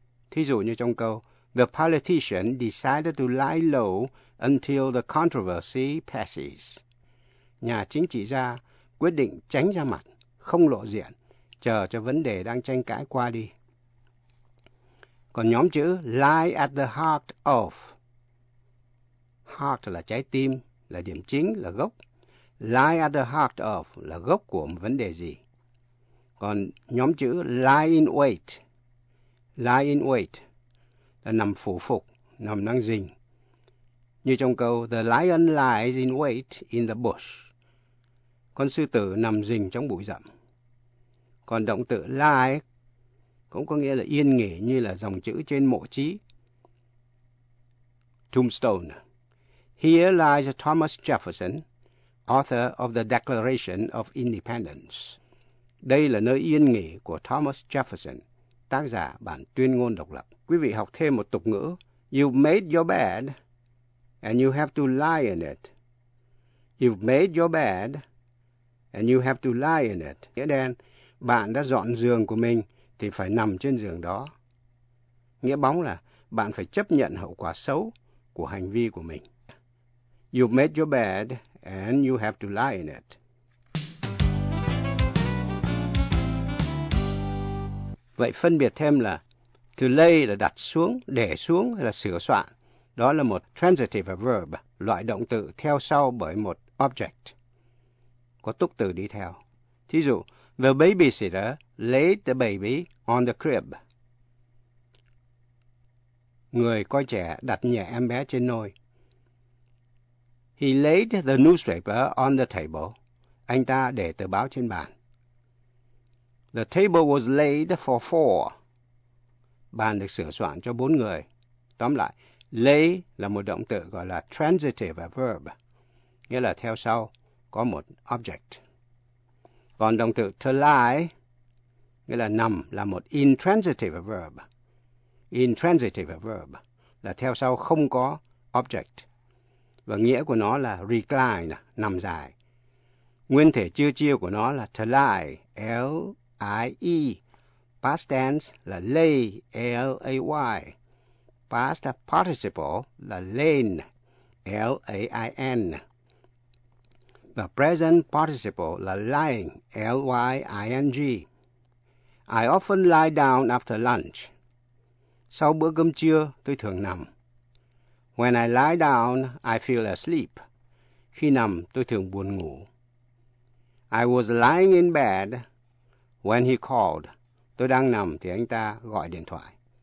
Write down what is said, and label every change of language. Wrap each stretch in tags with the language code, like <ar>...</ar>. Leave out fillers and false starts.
<vi>Thí dụ như trong câu,</vi> <en>the politician decided to lie low until the controversy passes.</en> <vi>Nhà chính trị gia quyết định tránh ra mặt, không lộ diện, chờ cho vấn đề đang tranh cãi qua đi. Còn nhóm chữ</vi> <en>lie at the heart of.</en> <vi>Heart là trái tim, là điểm chính, là gốc.</vi> <en>Lie at the heart of</en> <vi>là gốc của một vấn đề gì. Còn nhóm chữ</vi> <en>lie in wait. Lie in wait</en> <vi>là nằm phủ phục, nằm đang rình. Như trong câu,</vi> <en>the lion lies in wait in the bush.</en> <vi>Con sư tử nằm rình trong bụi rậm. Còn động từ lie cũng có nghĩa là yên nghỉ, như là dòng chữ trên mộ chí.</vi> <en>Tombstone. Here lies Thomas Jefferson, author of the Declaration of Independence.</en> <vi>Đây là nơi yên nghỉ của Thomas Jefferson, tác giả bản tuyên ngôn độc lập. Quý vị học thêm một tục ngữ.</vi> <en>You've made your bed, and you have to lie in it. You've made your bed, and you have to lie in it.</en> <vi>Nghĩa đen, bạn đã dọn giường của mình, thì phải nằm trên giường đó. Nghĩa bóng là, bạn phải chấp nhận hậu quả xấu của hành vi của mình.</vi> <en>You've made your bed, and you have to lie in it.</en> <vi>Vậy phân biệt thêm là to lay là đặt xuống, để xuống hay là sửa soạn. Đó là một transitive verb, loại động từ theo sau bởi một object. Có túc từ đi theo. Thí dụ,</vi> <en>the babysitter laid the baby on the crib.</en> <vi>Người coi trẻ đặt nhẹ em bé trên nôi.</vi> <en>He laid the newspaper on the table.</en> <vi>Anh ta để tờ báo trên bàn.</vi> <en>The table was laid for four.</en> <vi>Bàn được sửa soạn cho bốn người. Tóm lại, lay là một động từ gọi là transitive verb, nghĩa là theo sau, có một object. Còn động từ to lie, nghĩa là nằm, là một intransitive verb. Intransitive verb là theo sau không có object. Và nghĩa của nó là recline, nằm dài. Nguyên thể chưa chiêu của nó là to lie, L-I-E.</vi> <en>Past tense là lay, L-A-Y. Past participle là lain, L-A-I-N. Và present participle là lying, L-Y-I-N-G. I often lie down after lunch.</en> <vi>Sau bữa cơm trưa, tôi thường nằm.</vi> <en>When I lie down, I feel asleep.</en> <vi>Khi nằm, tôi thường buồn ngủ.</vi> <en>I was lying in bed when he called.</en> <vi>Tôi đang nằm thì anh ta gọi điện thoại.</vi>